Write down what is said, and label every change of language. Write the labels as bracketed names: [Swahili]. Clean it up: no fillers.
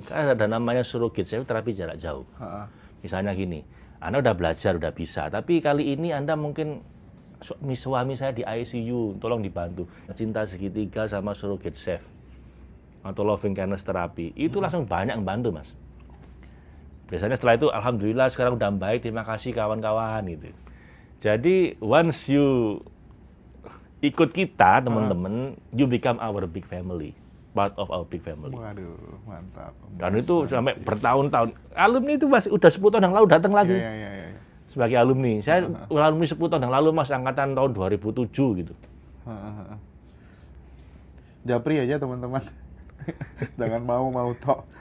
[Indonesian] Karena ada namanya surrogate, saya terapi jarak jauh. Misalnya gini, Anda udah belajar, udah bisa, tapi kali ini Anda mungkin suami saya di ICU, tolong dibantu. Cinta segitiga sama surrogate chef atau loving kindness terapi, itu langsung banyak yang bantu Mas. Biasanya setelah itu, alhamdulillah sekarang udah baik, terima kasih kawan-kawan gitu. Jadi [English] once you [Indonesian] ikut kita teman-teman, [English] you become our big family, part of our big family. [Indonesian] Waduh, mantap. Dan itu sampai bertahun-tahun. Alumni itu masih udah 10 tahun yang lalu datang lagi. Iya. Sebagai alumni, saya alumni 10 tahun yang lalu Mas, angkatan tahun 2007 gitu. Japri aja teman-teman. Jangan mau tok.